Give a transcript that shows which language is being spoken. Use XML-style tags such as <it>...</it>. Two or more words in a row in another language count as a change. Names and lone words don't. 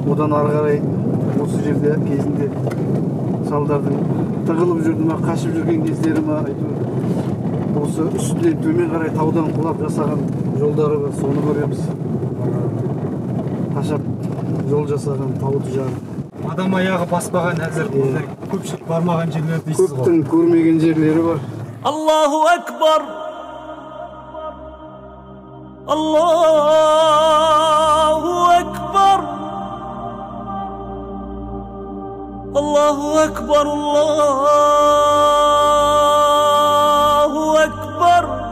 <kk>Одан ары қарай осы жерде кезінде салдардың тығылып жүрді ма, қашып жүрген кездері ма, осы үстінен төмен қарай таудан құлап жасаған жолдары бар, соны көреміз. Қашап жол жасаған тауды жағып. Адам аяғы баспаған әзір көпшілік бармаған жерлер дейсіз ғой. Көптің көрмеген жерлері бар.</kk> <ar>الله أكبر. الله أكبر. الله أكبر. الله أكبر.</ar>